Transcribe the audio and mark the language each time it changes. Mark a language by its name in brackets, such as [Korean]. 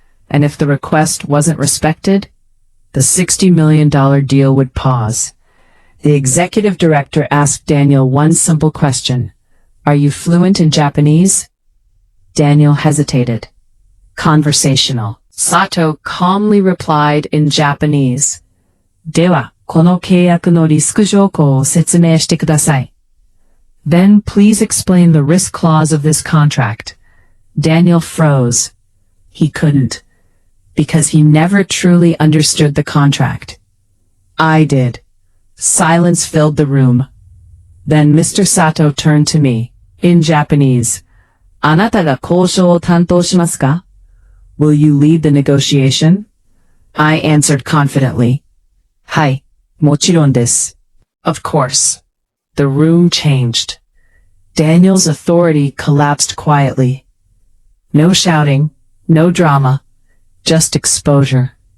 [English] And if the request wasn't respected, the $60 million deal would pause. The executive director asked Daniel one simple question. Are you fluent in Japanese? Daniel hesitated. Conversational. Sato calmly replied in Japanese. [Japanese] では、この契約のリスク条項を説明してください. [English] Then please explain the risk clause of this contract. Daniel froze. He couldn't. Because he never truly understood the contract. I did. Silence filled the room. Then Mr. Sato turned to me, in Japanese. [Japanese] あなたが交渉を担当しますか? [English] Will you lead the negotiation? I answered confidently. [Japanese] はい、もちろんです. [English] Of course. The room changed. Daniel's authority collapsed quietly. No shouting, no drama, just exposure.